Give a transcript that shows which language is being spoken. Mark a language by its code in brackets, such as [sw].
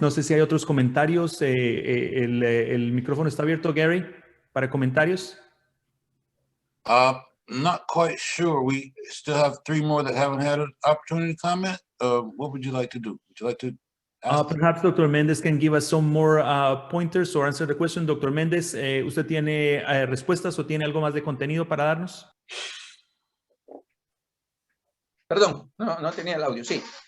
[es] No sé si hay otros comentarios. El micrófono está abierto, Gary, para comentarios. [en] Not quite sure. We still have 3 more that haven't had an opportunity to comment. What would you like to do? Would you like to ask? Perhaps Dr. Mendez can give us some more pointers or answer the question. [es] Dr. Mendez, ¿usted tiene respuestas o tiene algo más de contenido para darnos? Perdón, no tenía el audio, sí.